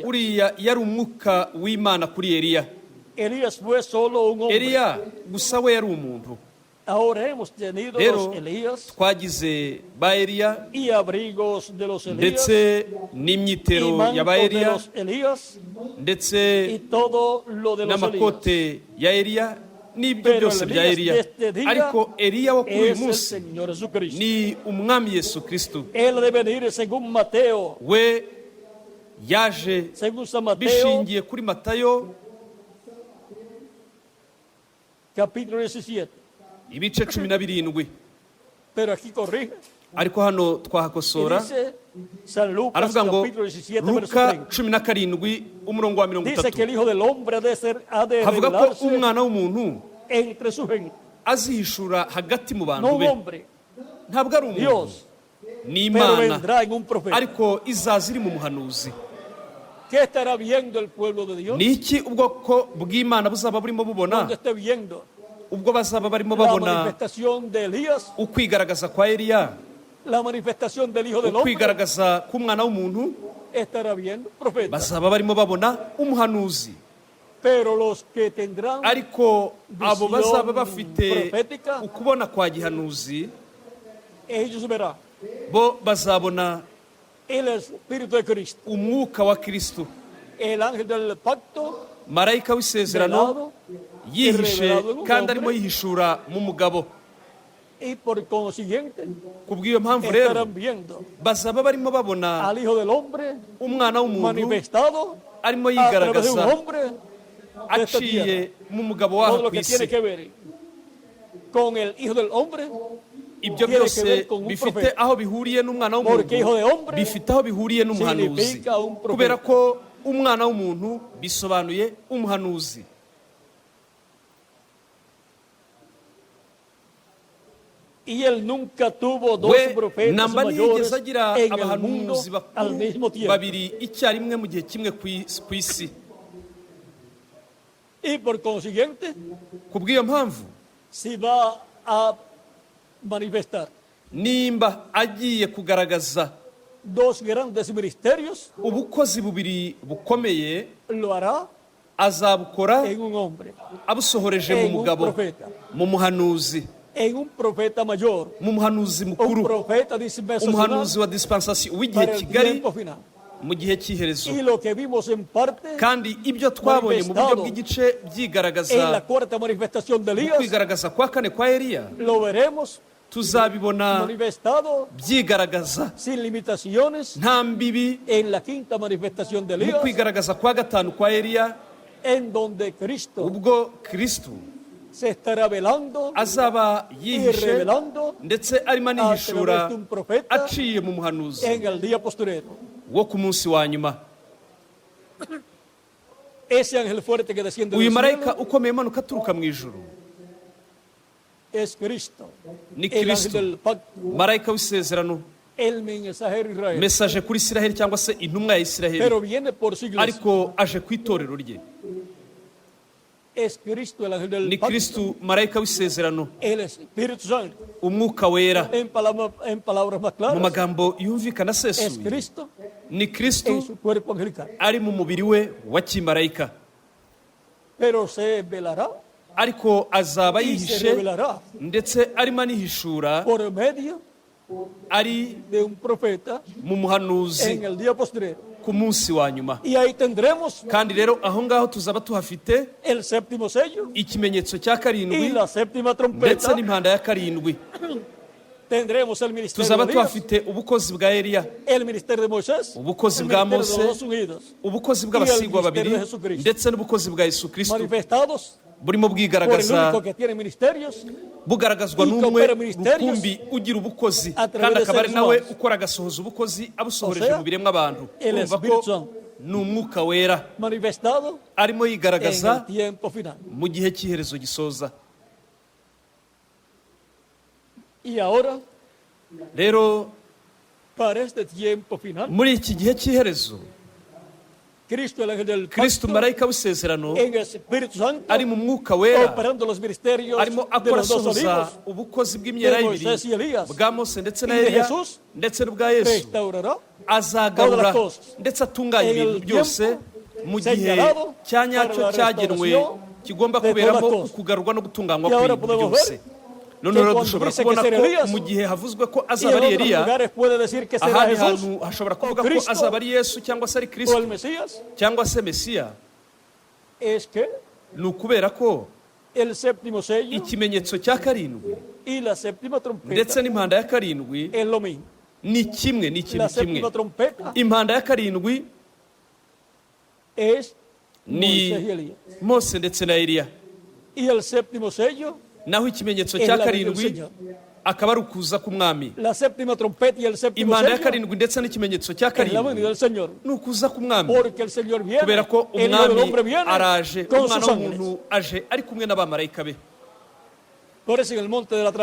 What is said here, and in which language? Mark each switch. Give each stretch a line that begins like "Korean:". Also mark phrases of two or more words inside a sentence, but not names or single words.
Kinyarwanda: uriya yari umwuka w'imana kuri eliya.
Spanish: Elías fue solo un hombre.
Kinyarwanda: eliya gusa we yari umuntu.
Spanish: Ahora hemos tenido
Kinyarwanda: Rero
Spanish: los Elías
Kinyarwanda: twagize ba eliya
Spanish: y abrigos de los Elías
Kinyarwanda: ndetse
Spanish: y
Kinyarwanda: n'imyitero ya ba
Spanish: mantos de
Kinyarwanda: eliya
Spanish: los Elías y
Kinyarwanda: ndetse
Spanish: todo lo de los Elías.
Kinyarwanda: n'amakote ya eliya n'ibyo
Spanish: Pero
Kinyarwanda: byose
Spanish: el
Kinyarwanda: bya
Spanish: Elías
Kinyarwanda: eliya,
Spanish: de este día
Kinyarwanda: ariko eliya wo kuri uyu
Spanish: Es el
Kinyarwanda: munsi
Spanish: Señor Jesucristo.
Kinyarwanda: ni umwami yesu kristo.
Spanish: Él debe venir según Mateo,
Kinyarwanda: we yaje
Spanish: según San Mateo,
Kinyarwanda: bishingiye kuri matayo
Spanish: capítulo 17.
Kinyarwanda: ibice 17,
Spanish: Pero aquí corrige.
Kinyarwanda: ariko hano
Spanish: Y
Kinyarwanda: twahakosora,
Spanish: dice San Lucas,
Kinyarwanda: aravuga ngo
Spanish: capítulo 17, verso
Kinyarwanda: luka
Spanish: 30.
Kinyarwanda: 17 umurongo wa
Spanish: Dice que
Kinyarwanda: 30,
Spanish: el Hijo del Hombre ha de
Kinyarwanda: havuga ko
Spanish: revelarse
Kinyarwanda: umwana w'umuntu
Spanish: entre su gente.
Kinyarwanda: azihishura hagati mu
Spanish: No
Kinyarwanda: bantu
Spanish: un
Kinyarwanda: be.
Spanish: hombre,
Kinyarwanda: Ntabwo ari umuntu,
Spanish: Dios,
Kinyarwanda: ni
Spanish: pero
Kinyarwanda: imana,
Spanish: vendrá en un profeta.
Kinyarwanda: ariko izaza iri mu muhanuzi.
Spanish: ¿Qué estará viendo el pueblo de Dios?
Kinyarwanda: Ni iki ubwoko bw'imana buzaba burimo bubona?
Spanish: Cuando esté viendo
Kinyarwanda: ubwo bazaba barimo
Spanish: la
Kinyarwanda: babona
Spanish: manifestación de Elías,
Kinyarwanda: ukwigaragaza kwa eliya,
Spanish: la manifestación del Hijo del Hombre,
Kinyarwanda: ukwigaragaza k'umwana w'umuntu,
Spanish: estará viendo profeta.
Kinyarwanda: bazaba barimo babona umuhanuzi.
Spanish: Pero los que tendrán
Kinyarwanda: ariko abo
Spanish: visión
Kinyarwanda: bazaba bafite
Spanish: profética,
Kinyarwanda: ukubona kwa gihanuzi,
Spanish: ellos verán
Kinyarwanda: bo bazabona
Spanish: el Espíritu de Cristo,
Kinyarwanda: umwuka wa kristo,
Spanish: el ángel del pacto,
Kinyarwanda: marayika w'isezerano
Spanish: velado,
Kinyarwanda: yihishe kandi arimo yihishura mu mugabo.
Spanish: y por consiguiente
Kinyarwanda: Ku bw'iyo mpamvu rero
Spanish: estarán viendo
Kinyarwanda: bazaba barimo babona
Spanish: al Hijo del Hombre
Kinyarwanda: umwana w'umuntu
Spanish: manifestado
Kinyarwanda: arimo
Spanish: a través de un
Kinyarwanda: yigaragaza
Spanish: hombre de esta tierra.
Kinyarwanda: aciye mu mugabo
Spanish: Todo
Kinyarwanda: waho
Spanish: lo
Kinyarwanda: ku
Spanish: que tiene
Kinyarwanda: isi.
Spanish: que ver con el Hijo del Hombre,
Kinyarwanda: Ibyo
Spanish: tiene que
Kinyarwanda: byose
Spanish: ver con un
Kinyarwanda: bifite
Spanish: profeta.
Kinyarwanda: aho bihuriye n'umwana
Spanish: Porque hijo de
Kinyarwanda: w'umuntu,
Spanish: hombre
Kinyarwanda: bifite aho bihuriye n'umuhanuzi,
Spanish: significa un profeta.
Kinyarwanda: kubera ko umwana w'umuntu bisobanuye umuhanuzi.
Spanish: y él nunca tuvo dos
Kinyarwanda: we
Spanish: profetas
Kinyarwanda: namba
Spanish: mayores
Kinyarwanda: ntiyigeze agira
Spanish: en el mundo
Kinyarwanda: abahanuzi
Spanish: al
Kinyarwanda: bakuru
Spanish: mismo tiempo.
Kinyarwanda: babiri icyarimwe mu gihe kimwe ku isi.
Spanish: Y por consiguiente,
Kinyarwanda: Ku bw'iyo mpamvu
Spanish: si va a manifestar
Kinyarwanda: nimba agiye kugaragaza
Spanish: dos grandes ministerios,
Kinyarwanda: ubukozi bubiri bukomeye,
Spanish: lo hará
Kinyarwanda: azabukora
Spanish: en un hombre,
Kinyarwanda: abusohoreje mu
Spanish: en un
Kinyarwanda: mugabo,
Spanish: profeta,
Kinyarwanda: mu muhanuzi,
Spanish: en un profeta mayor,
Kinyarwanda: mu muhanuzi
Spanish: un
Kinyarwanda: mukuru,
Spanish: profeta dispensacional
Kinyarwanda: umuhanuzi wa dispensation w'igihe
Spanish: para el
Kinyarwanda: kigari,
Spanish: tiempo final.
Kinyarwanda: mu gihe cy'iherezo.
Spanish: Y lo que vimos en parte
Kinyarwanda: Kandi ibyo twabonye mu buryo bw'igice
Spanish: en la
Kinyarwanda: byigaragaza
Spanish: cuarta manifestación de
Kinyarwanda: mu
Spanish: Elías,
Kinyarwanda: kwigaragaza kwa kane kwa Eliya,
Spanish: lo veremos
Kinyarwanda: tuzabibona
Spanish: manifestado
Kinyarwanda: byigaragaza
Spanish: sin limitaciones
Kinyarwanda: nta mbibi
Spanish: en la quinta manifestación de
Kinyarwanda: mu
Spanish: Elías,
Kinyarwanda: kwigaragaza kwa gatanu kwa Eliya,
Spanish: en donde Cristo
Kinyarwanda: ubwo Kristo
Spanish: se estará velando
Kinyarwanda: azaba
Spanish: y
Kinyarwanda: yihishe
Spanish: revelando
Kinyarwanda: ndetse arimo
Spanish: a
Kinyarwanda: anihishura
Spanish: través de un profeta
Kinyarwanda: aciye mu muhanuzi
Spanish: en el día postrero.
Kinyarwanda: wo ku munsi wa nyuma.
Spanish: Ese ángel fuerte que desciende
Kinyarwanda: uyu
Spanish: del
Kinyarwanda: marayika
Spanish: cielo
Kinyarwanda: ukomeye umanuka aturuka mu ijuru
Spanish: es Cristo,
Kinyarwanda: ni
Spanish: el ángel
Kinyarwanda: Kristo,
Spanish: del pacto,
Kinyarwanda: marayika w'isezerano,
Spanish: el mensajero de Israel,
Kinyarwanda: mesaje kuri Isiraheli cyangwa se intumwa ya Isiraheli,
Spanish: pero viene por siglos.
Kinyarwanda: ariko aje ku itorero rye.
Spanish: Es Cristo, el ángel del
Kinyarwanda: Ni
Spanish: pacto,
Kinyarwanda: Kristo, marayika w'isezerano,
Spanish: el Espíritu Santo.
Kinyarwanda: umwuka wera.
Spanish: En palabras más
Kinyarwanda: Mu
Spanish: claras,
Kinyarwanda: magambo yumvikana
Spanish: es
Kinyarwanda: asesuye,
Spanish: Cristo
Kinyarwanda: ni
Spanish: en
Kinyarwanda: Kristo
Spanish: su cuerpo angelical.
Kinyarwanda: ari mu mubiri we wa kimarayika,
Spanish: Pero se velará
Kinyarwanda: ariko azaba
Spanish: y se
Kinyarwanda: yihishe
Spanish: revelará
Kinyarwanda: ndetse arimo anihishura
Spanish: por medio
Kinyarwanda: ari
Spanish: de un profeta
Kinyarwanda: mu muhanuzi
Spanish: en el día postrero.
Kinyarwanda: ku munsi wa nyuma.
Spanish: Y ahí tendremos
Kinyarwanda: Kandi rero aho ngaho tuzaba tuhafite
Spanish: el séptimo sello
Kinyarwanda: ikimenyetso cya
Spanish: y
Kinyarwanda: karindwi
Spanish: la séptima
Kinyarwanda: ndetse
Spanish: trompeta.
Kinyarwanda: n'impanda ya karindwi.
Spanish: Tendremos el ministerio
Kinyarwanda: Tuzaba
Spanish: de Elías,
Kinyarwanda: tuhafite ubukozi bwa Eliya,
Spanish: el ministerio de Moisés,
Kinyarwanda: ubukozi
Spanish: el
Kinyarwanda: bwa
Spanish: ministerio de
Kinyarwanda: Mose,
Spanish: los ungidos,
Kinyarwanda: ubukozi bw'abasigwa babiri ndetse n'ubukozi bwa Yesu Kristo,
Spanish: manifestados
Kinyarwanda: burimo
Spanish: por el
Kinyarwanda: bwigaragaza,
Spanish: único que tiene ministerios
Kinyarwanda: bugaragazwa
Spanish: y
Kinyarwanda: n'umwe
Spanish: coopera ministerios
Kinyarwanda: rukumbi ugira ubukozi
Spanish: a través
Kinyarwanda: kandi
Spanish: de
Kinyarwanda: akaba ari
Spanish: seres
Kinyarwanda: nawe
Spanish: humanos.
Kinyarwanda: ukora agasohoza ubukozi abusohoreje
Spanish: O sea,
Kinyarwanda: mu biremwa abantu.
Spanish: el
Kinyarwanda: Urumva
Spanish: Espíritu
Kinyarwanda: ko
Spanish: Santo
Kinyarwanda: ni umwuka wera
Spanish: manifestado
Kinyarwanda: arimo
Spanish: en
Kinyarwanda: yigaragaza
Spanish: el tiempo final.
Kinyarwanda: mu gihe cy'iherezo gisoza.
Spanish: Y ahora,
Kinyarwanda: Rero
Spanish: para este tiempo final,
Kinyarwanda: muri iki gihe cy'iherezo,
Spanish: Cristo, el ángel del
Kinyarwanda: Kristo
Spanish: pacto,
Kinyarwanda: marayika w'isezerano
Spanish: en el Espíritu Santo,
Kinyarwanda: ari mu mwuka wera,
Spanish: operando los ministerios
Kinyarwanda: arimo
Spanish: de
Kinyarwanda: akora
Spanish: los dos
Kinyarwanda: asohoza
Spanish: olivos,
Kinyarwanda: ubukozi bw'imyera
Spanish: de
Kinyarwanda: y'ibiri
Spanish: Moisés y Elías,
Kinyarwanda: bwa Mose ndetse na
Spanish: y de
Kinyarwanda: Eliya
Spanish: Jesús,
Kinyarwanda: ndetse n'ubwa Yesu,
Spanish: restaurará
Kinyarwanda: azagarura
Spanish: todas las cosas
Kinyarwanda: ndetse atunganya
Spanish: en el
Kinyarwanda: ibintu byose mu gihe
Spanish: señalado
Kinyarwanda: cya nyacyo
Spanish: para la
Kinyarwanda: cyagenwe
Spanish: restauración
Kinyarwanda: kigomba
Spanish: de
Kinyarwanda: kuberamo
Spanish: todas las cosas.
Kinyarwanda: ukugarurwa no gutunganywa
Spanish: Y ahora
Kinyarwanda: kw'ibintu
Spanish: podemos
Kinyarwanda: byose.
Spanish: ver
Kinyarwanda: None
Spanish: que
Kinyarwanda: rero
Spanish: cuando
Kinyarwanda: dushobora
Spanish: dice
Kinyarwanda: kubona
Spanish: que será
Kinyarwanda: ko
Spanish: Elías,
Kinyarwanda: mu gihe havuzwe ko
Spanish: y
Kinyarwanda: azaba
Spanish: en
Kinyarwanda: ari
Spanish: otros
Kinyarwanda: Eliya,
Spanish: lugares puede decir que será
Kinyarwanda: ahandi
Spanish: Jesús
Kinyarwanda: hantu hashobora
Spanish: o
Kinyarwanda: kuvuga ko
Spanish: Cristo
Kinyarwanda: azaba ari Yesu cyangwa se ari
Spanish: o
Kinyarwanda: Kristo
Spanish: el Mesías,
Kinyarwanda: cyangwa se Mesiya.
Spanish: es que
Kinyarwanda: Ni ukubera ko
Spanish: el séptimo sello
Kinyarwanda: ikimenyetso cya karindwi
Spanish: y la séptima trompeta
Kinyarwanda: ndetse n'impanda ya karindwi
Spanish: es lo mismo.
Kinyarwanda: ni kimwe, ni ikintu
Spanish: La
Kinyarwanda: kimwe.
Spanish: séptima trompeta
Kinyarwanda: Impanda ya karindwi
Spanish: es
Kinyarwanda: ni
Spanish: Moisés y Elías.
Kinyarwanda: Mose ndetse na Eliya,
Spanish: Y el séptimo sello
Kinyarwanda: naho ikimenyetso
Spanish: es
Kinyarwanda: cya
Spanish: la venida del
Kinyarwanda: karindwi
Spanish: Señor.
Kinyarwanda: akaba ari ukuza k'umwami.
Spanish: La séptima trompeta y el séptimo
Kinyarwanda: Impanda ya
Spanish: sello
Kinyarwanda: karindwi ndetse n'ikimenyetso cya
Spanish: es la venida
Kinyarwanda: karindwi
Spanish: del Señor.
Kinyarwanda: ni ukuza k'umwami,
Spanish: Porque el Señor viene,
Kinyarwanda: kubera ko
Spanish: el Hijo del
Kinyarwanda: umwami
Spanish: Hombre viene
Kinyarwanda: araje,
Spanish: con
Kinyarwanda: umwana
Spanish: sus ángeles.
Kinyarwanda: w'umuntu aje ari kumwe n'abamarayika be.
Spanish: Por eso en el monte de la